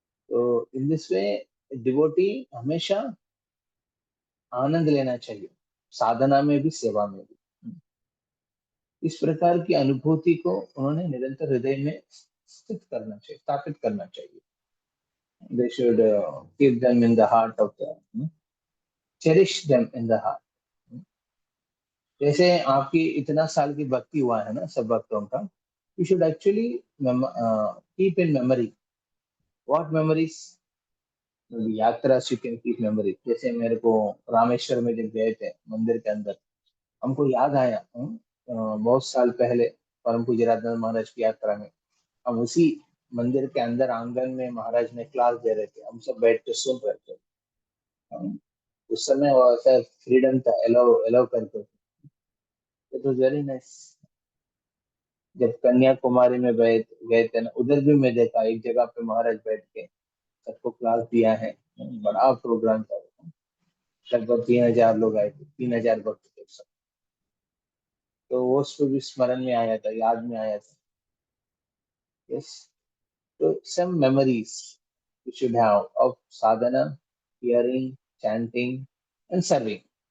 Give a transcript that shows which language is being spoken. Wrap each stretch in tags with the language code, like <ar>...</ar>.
<hi>तो</hi> <en>in this way</en> <hi>devotee हमेशा आनंद लेना चाहिए, साधना में भी सेवा में भी। इस प्रकार की अनुभूति को उन्होंने निरंतर हृदय में स्थित करना चाहिए, स्थापित करना चाहिए।</hi> <en>They should keep them in the heart of the, cherish them in the heart.</en> <hi>जैसे आपकी इतना साल की भक्ति हुआ है ना सब भक्तों का,</hi> <en>you should actually keep in memory what memories,</en> <hi>यात्रा</hi> <en>you can keep memory।</en> <hi>जैसे मेरे को रामेश्वर में जब गए थे मंदिर के अंदर, हमको याद आया बहुत साल पहले परम पूज्य राधानाथ महाराज की यात्रा में हम उसी मंदिर के अंदर आंगन में महाराज ने क्लास दे रहे थे, हम सब बैठ के सुन रहे थे। उस समय वो ऐसा फ्रीडम था, एलो करके,</hi> <en>It was very nice.</en> <hi>जब कन्याकुमारी में गए थे ना, उधर भी मैं देखा एक जगह पे महाराज बैठ के सबको क्लास दिया है, बड़ा प्रोग्राम था। लगभग 3,000 लोग आए थे, 3,000 भक्त थे सब। तो वो उसको भी स्मरण में आया था, याद में आया था।</hi> <en>Yes, तो some memories you should have of sadhana, hearing, chanting and serving।</en>